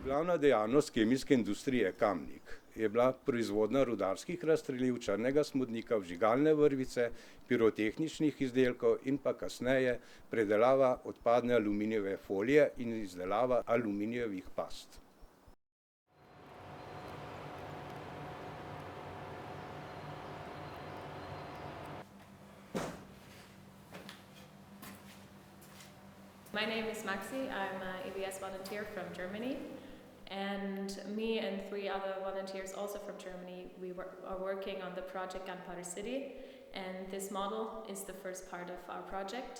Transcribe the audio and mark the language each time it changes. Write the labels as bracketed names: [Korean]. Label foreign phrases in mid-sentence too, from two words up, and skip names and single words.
[Slovenian] Glavna dejavnost kemijske industrije Kamnik je bila proizvodnja rudarskih razstreliv, črnega smodnika, vžigalne vrvice, pirotehničnih izdelkov in pa kasneje predelava odpadne aluminijeve folije in izdelava aluminijevih past. [English] My name is Maxi. I'm an EBS volunteer from Germany, and me and 3 other volunteers also from Germany, are working on the project Gunpowder City, and this model is the first part of our project.